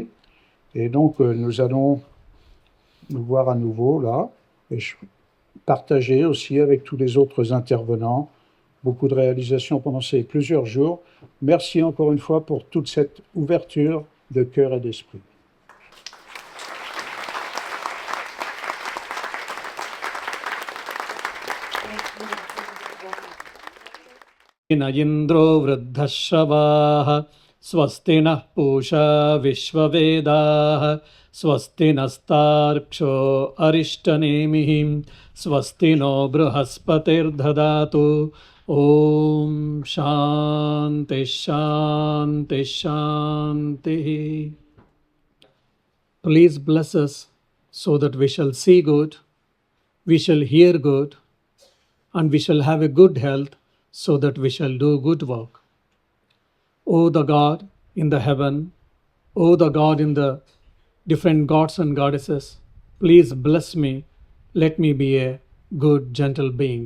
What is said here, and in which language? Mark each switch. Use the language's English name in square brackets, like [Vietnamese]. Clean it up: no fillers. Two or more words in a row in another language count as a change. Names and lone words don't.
[French] Et donc nous allons nous voir à nouveau là, et partager aussi avec tous les autres intervenants beaucoup de réalisations pendant ces plusieurs jours. Merci encore une fois pour toute cette ouverture de cœur et d'esprit. [Sanskrit] इन्द्रो वृद्धश्रवाः स्वस्ति नः पूषा विश्ववेदाः स्वस्ति नस्तार्क्ष्यो अरिष्टनेमिः स्वस्ति नो बृहस्पतिर् दधातु ॐ शान्तिः शान्तिः शान्तिः. [English] Please bless us so that we shall see good, we shall hear good, and we shall have a good health, so that we shall do good work. O the God in the heaven, O the God in the different gods and goddesses, please bless me, let me be a good, gentle being.